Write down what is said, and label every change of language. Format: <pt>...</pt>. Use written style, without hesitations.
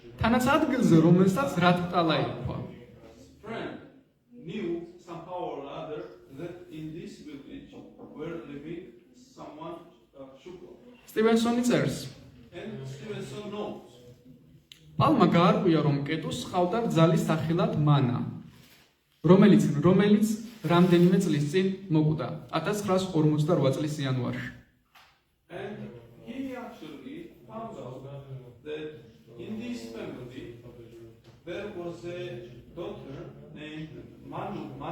<ka>თანაც ადგილზე, რომელსაც რადტალა ერქვა.</ka> <en>friend knew somehow or other that in this village were living someone Shukla.</en> <ka>სტივენსონი წერს.</ka> <en>And Stevenson knows.</en> <ka>პალმა გაარკვია, რომ კეტუს ჰყავდა რძალი სახელად მანა, რომელიც რამდენიმე წლის წინ მოკვდა, 1948 წლის იანვარში.</ka> <en>And he actually found out that in this family there was a daughter named Manu.</en>